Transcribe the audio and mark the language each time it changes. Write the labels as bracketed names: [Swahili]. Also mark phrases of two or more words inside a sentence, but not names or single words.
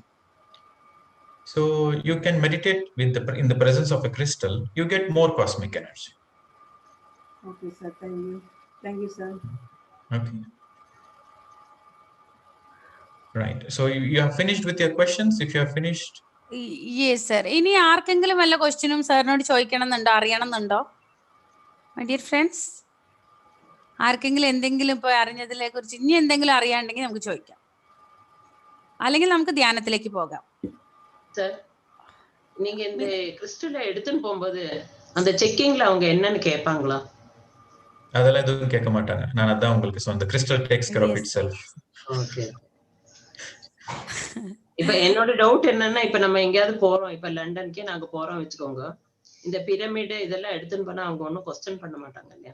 [English] So you can meditate in the presence of a crystal, you get more cosmic energy. Okay, sir. Thank you. Thank you, sir. Okay. Right. So you have finished with your questions? If you have finished. Yes, sir. [Malayalam] ഇനി ആർക്കെങ്കിലും വല്ല ക്വസ്റ്റ്യനും സാറിനോട് ചോദിക്കണമെന്നുണ്ടോ, അറിയണമെന്നുണ്ടോ? [English] my dear friends, [Malayalam] ആർക്കെങ്കിലും എന്തെങ്കിലും ഇപ്പൊ അറിഞ്ഞതിനെ കുറിച്ച് ഇനി എന്തെങ്കിലും അറിയാണ്ടെങ്കിൽ നമുക്ക് ചോദിക്കാം, അല്ലെങ്കിൽ നമുക്ക് ധ്യാനത്തിലേക്ക് പോകാം. [Tamil] சார், நீங்க இந்த கிறிஸ்டலை எடுத்துன்னு போகும்போது அந்த செக்கிங்ல அவங்க என்னன்னு கேட்பாங்களா? அதெல்லாம் எதுவும் கேட்க மாட்டாங்க. நான் அதான் உங்களுக்கு சொன்னேன், [English] crystal takes care of itself. [Tamil] ஓகே. இப்ப என்னோட டவுட் என்னன்னா, இப்ப நம்ம எங்கேயாவது போறோம், இப்ப லண்டனுக்கே நாங்க போறோம் வச்சுக்கோங்க, இந்த பிரமிடு இதெல்லாம் எடுத்துன்னு போனா அவங்க ஒன்னும் கொஸ்டின் பண்ண மாட்டாங்க இல்லையா?